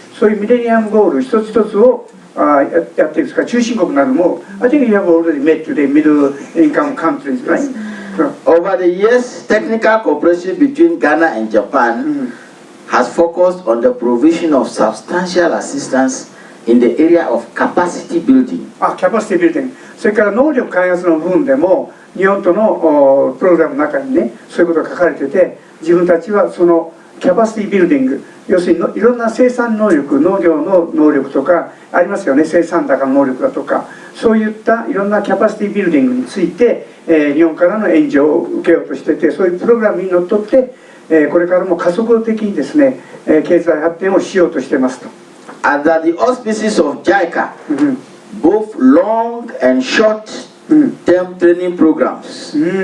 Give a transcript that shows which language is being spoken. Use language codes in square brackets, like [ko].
[ja] そういうミレニアムゴール一つ一つをやっているんですから、中心国なども [en] I think you have already met the middle income countries, right? Over the years, technical cooperation between Ghana and Japan has focused on the provision of substantial assistance in the area of capacity building. [ja] キャパシティビルディング。それから能力開発の部分でも日本とのプログラムの中にね、そういうことが書かれてて、自分たちはそのキャパシティビルディング、要するにいろんな生産能力、農業の能力とかありますよね、生産高の能力だとか、そういったいろんなキャパシティビルディングについて、日本からの援助を受けようとしてて、そういうプログラムにのっとって、これからも加速的にですね、経済発展をしようとしてますと。 [en] Under the auspices of JICA, both long and short-term training programs.